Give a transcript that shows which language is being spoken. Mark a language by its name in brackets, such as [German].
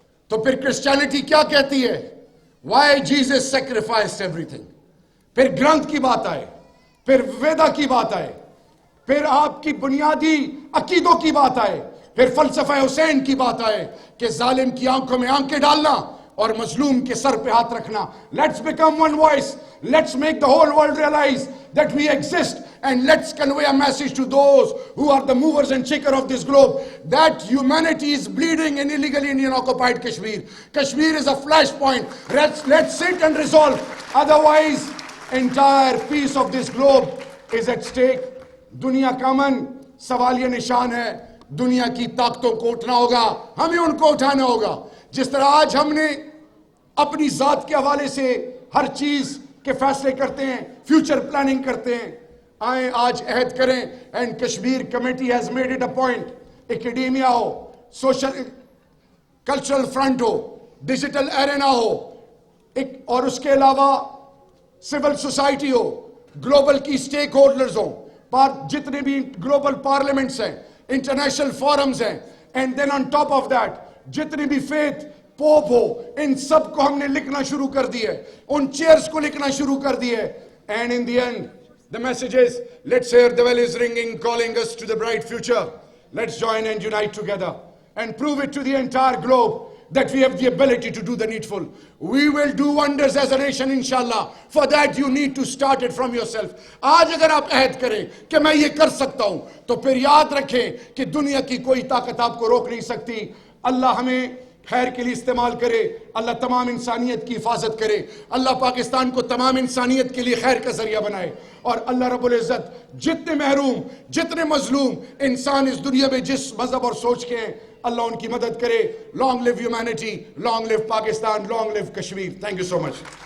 [Urdu] تو پھر کرسچینٹی کیا کہتی ہے؟ [English] Y Jesus sacrificed every thing. [Urdu] پھر گرنتھ کی بات آئے, پھر ویدا کی بات آئے, پھر آپ کی بنیادی عقیدوں کی بات آئے, پھر فلسفہ حسین کی بات آئے کہ ظالم کی آنکھوں میں آنکھیں ڈالنا اور مظلوم کے سر پہ ہاتھ رکھنا. [English] Let's become one voice. Let's make the whole world realize that we exist, and let's convey a message to those who are the movers and shakers of this globe that humanity is bleeding in illegally Indian occupied Kashmir. Kashmir is a flashpoint. Let's sit and resolve. Otherwise, entire peace of this globe is at stake. [Urdu] دنیا کا امن سوالیہ نشان ہے. دنیا کی طاقتوں کو اٹھنا ہوگا, ہمیں ان کو اٹھانا ہوگا. جس طرح آج ہم نے اپنی ذات کے حوالے سے ہر چیز کے فیصلے کرتے ہیں, فیوچر پلاننگ کرتے ہیں, آئیں آج عہد کریں. [English] and Kashmir committee has made it a point, [Urdu] academia ہو, social cultural front ہو, digital arena ہو, اور اس کے علاوہ سول سوسائٹی ہو, گلوبل کی سٹیک ہولڈرز ہوں, جتنے بھی گلوبل پارلیمنٹس ہیں, انٹرنیشنل فورمز ہیں, [English] and then on top of that [Urdu] جتنی بھی فیتھ پوپ ہو, ان سب کو ہم نے لکھنا شروع کر دی ہے, ان چیئرز کو لکھنا شروع کر دی ہے. [English] And in the end the message is, let's hear the bell is ringing calling us to the bright future. Let's join and unite together and prove it to the entire globe that we have the ability to do the needful. We will do wonders as a nation inshallah. For that you need to start it from yourself. [Urdu] آج اگر آپ عہد کریں کہ میں یہ کر سکتا ہوں تو پھر یاد رکھیں کہ دنیا کی کوئی طاقت آپ کو روک نہیں سکتی. اللہ ہمیں خیر کے لیے استعمال کرے, اللہ تمام انسانیت کی حفاظت کرے, اللہ پاکستان کو تمام انسانیت کے لیے خیر کا ذریعہ بنائے, اور اللہ رب العزت جتنے محروم, جتنے مظلوم انسان اس دنیا میں جس مذہب اور سوچ کے ہیں, اللہ ان کی مدد کرے. [English] Long leave humanity, long leave Pakistan, long leave Kashmir. Thank you so much.